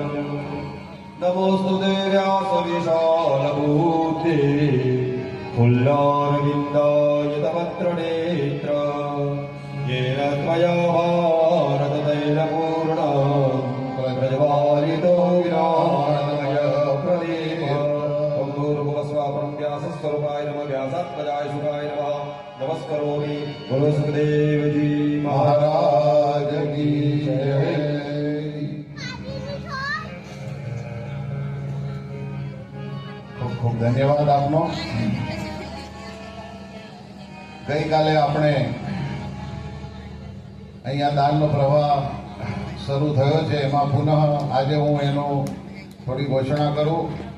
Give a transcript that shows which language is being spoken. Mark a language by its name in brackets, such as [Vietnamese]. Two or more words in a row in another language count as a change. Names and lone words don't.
[Sanskrit] नमोस्तु ते व्यासविशालबुद्धे फुल्लारविन्दायतपत्रनेत्र येन त्वया भारततैलपूर्णा प्रज्वालितो विराटमय प्रदीप। ॐ भूर्भुवस्वाः। परं व्यासस्वरूपाय नमः। व्यासात्मजाय सुखाय नमः। नमस्करोमि। [Hindi] बोलो सुखदेवजी महाराज की जय। [Gujarati] ખૂબ ધન્યવાદ આપનો। ગઈકાલે આપણે અહીંયા દાનનો પ્રવાહ શરૂ થયો છે, એમાં પુનઃ આજે હું એનો થોડી ઘોષણા કરું।